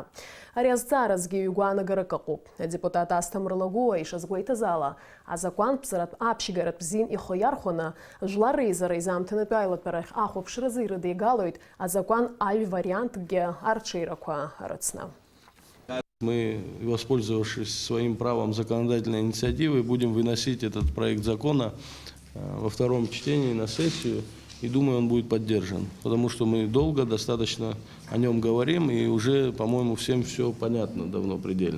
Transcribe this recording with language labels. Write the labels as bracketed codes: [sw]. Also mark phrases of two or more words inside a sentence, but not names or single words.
[ab] Ари азҵааразгьы ҩ-гәаанагарак ыҟоуп. Адепутат Асҭамыр Лагәуа ишазгәеиҭаз ала, азакәан ԥсратә аԥшьгаратә бзиан ихы иархәаны жәлар реизара изаамҭанытәи аилатәарахь ахәаԥшразы ирыдигалоит азакәан аҩ-вариантгьы арҽеирақәа рыцны. [ru] Мы, воспользовавшись своим правом законодательной инициативы, будем выносить этот проект закона во втором чтении на сессию, и думаю, он будет поддержан, потому что мы долго достаточно о нем говорим, и уже, по-моему, всем все понятно давно предельно.